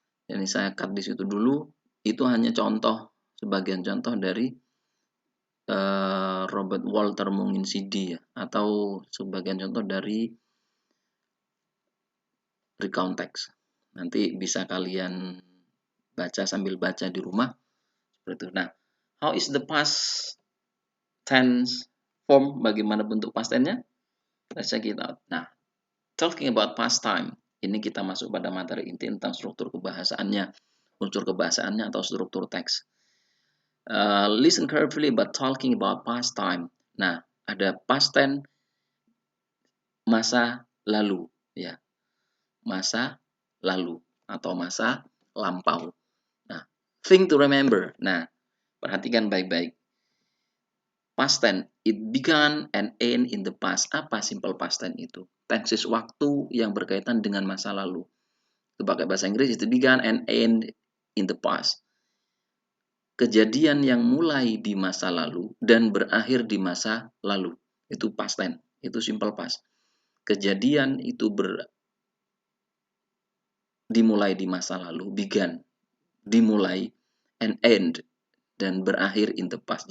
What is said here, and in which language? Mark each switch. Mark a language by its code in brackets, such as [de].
[id] Jadi saya cut di situ dulu. Itu hanya contoh, sebagian contoh dari Robert Walter Monginsidi ya, atau sebagian contoh dari recount text. Nanti bisa kalian baca sambil baca di rumah seperti itu. [en] Nah, how is the past tense form? [id] Bagaimana bentuk past tense-nya? [en] Let's check it out. [id] Nah, [en] talking about past time, [id] ini kita masuk pada materi inti tentang struktur kebahasaannya, unsur kebahasaannya atau struktur teks. [en] Listen carefully about talking about past time. [id] Nah, ada past tense masa lalu, ya, masa lalu atau masa lampau. Nah, [en] thing to remember. [id] Nah, perhatikan baik-baik. [en] Past tense, it began and end in the past. [id] Apa simple past tense itu? Tenses waktu yang berkaitan dengan masa lalu. Itu pakai bahasa Inggris, [en] it began and end in the past. [id] Kejadian yang mulai di masa lalu dan berakhir di masa lalu. Itu past tense, itu simple past. Kejadian itu dimulai di masa lalu, began, dimulai, [en] and end, [id] dan berakhir [en] in the past.